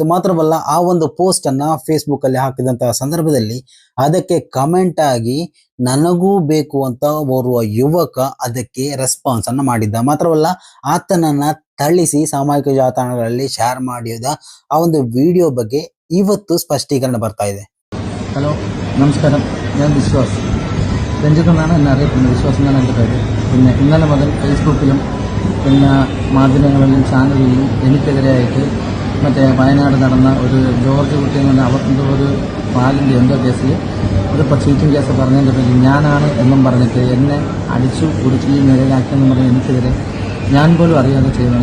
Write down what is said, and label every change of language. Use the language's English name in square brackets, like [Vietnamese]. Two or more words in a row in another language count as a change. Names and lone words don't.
[Kannada] ಮಾತ್ರವಲ್ಲ, ಆ ಒಂದು ಪೋಸ್ಟ್ ಅನ್ನ ಫೇಸ್ಬುಕ್ ಅಲ್ಲಿ ಹಾಕಿದಂತಹ ಸಂದರ್ಭದಲ್ಲಿ ಅದಕ್ಕೆ ಕಮೆಂಟ್ ಆಗಿ ನನಗೂ ಬೇಕು ಅಂತ ಓರ್ವ ಯುವಕ ಅದಕ್ಕೆ ರೆಸ್ಪಾನ್ಸ್ ಅನ್ನ ಮಾಡಿದ್ದ. ಮಾತ್ರವಲ್ಲ, ಆತನನ್ನ ಥಳಿಸಿ ಸಾಮಾಜಿಕ ಜಾಲತಾಣಗಳಲ್ಲಿ ಶೇರ್ ಮಾಡಿದ ಆ ಒಂದು ವಿಡಿಯೋ ಬಗ್ಗೆ ಇವತ್ತು ಸ್ಪಷ್ಟೀಕರಣ ಬರ್ತಾ ಇದೆ. [Malayalam] ഹലോ നമസ്കാരം, ഞാൻ വിശ്വാസ് രഞ്ജിത്തെന്നാണ് എന്നെ അറിയപ്പെടുന്നത്. വിശ്വാസ് എന്നാണ് എൻ്റെ പേര്. പിന്നെ ഇന്നലെ മുതൽ ഫേസ്ബുക്കിലും പിന്നെ മാധ്യമങ്ങളിലും ചാനലിലും എനിക്കെതിരെയായിട്ട് മറ്റേ വയനാട് നടന്ന ഒരു ജോർജ് കുട്ടി എന്ന് പറഞ്ഞാൽ അവർക്ക് ഒരു പാലിൻ്റെ എന്തോ കേസിൽ ഒരു [English] cheating case [Malayalam] പറഞ്ഞതിൻ്റെ പേരിൽ ഞാനാണ് എന്നും പറഞ്ഞിട്ട് എന്നെ അടിച്ചു കുടുക്കി നിലയിലാക്കിയെന്ന് പറഞ്ഞ് എനിക്കെതിരെ ഞാൻ പോലും അറിയാതെ ചെയ്യുന്നത്.